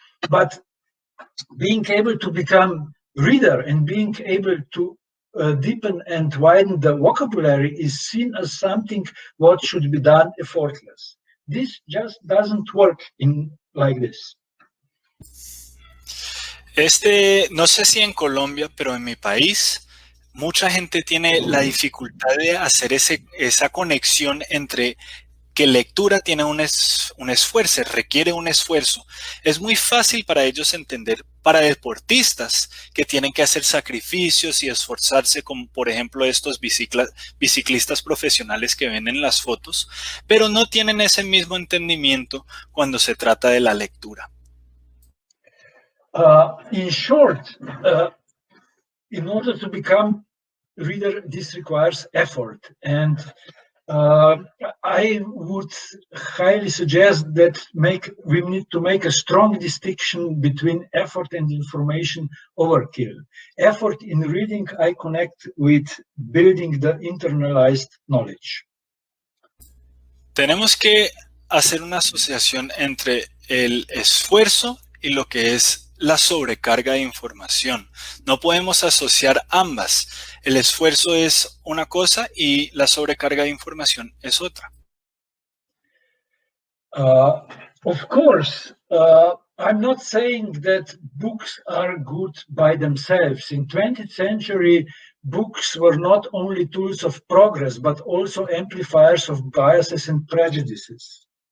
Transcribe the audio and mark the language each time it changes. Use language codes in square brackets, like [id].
[en] But being able to become reader and being able to deepen and widen the vocabulary is seen as something what should be done effortless. This just doesn't work like this. [es] No sé si en Colombia, pero en mi país, mucha gente tiene la dificultad de hacer esa conexión entre que lectura tiene un esfuerzo, requiere un esfuerzo. Es muy fácil para ellos entender, para deportistas que tienen que hacer sacrificios y esforzarse, como por ejemplo estos biciclistas profesionales que ven en las fotos, pero no tienen ese mismo entendimiento cuando se trata de la lectura. [en] In short, in order to become reader, this requires effort. And I would highly suggest that we need to make a strong distinction between effort and information overkill. Effort in reading, I connect with building the internalized knowledge. [es] Tenemos que hacer una asociación entre el esfuerzo y lo que es la sobrecarga de información. No podemos asociar ambas. El esfuerzo es una cosa y la sobrecarga de información es otra. [en] Of course, I'm not saying that books are good by themselves. In 20th century, books were not only tools of progress, but also amplifiers of biases and prejudices.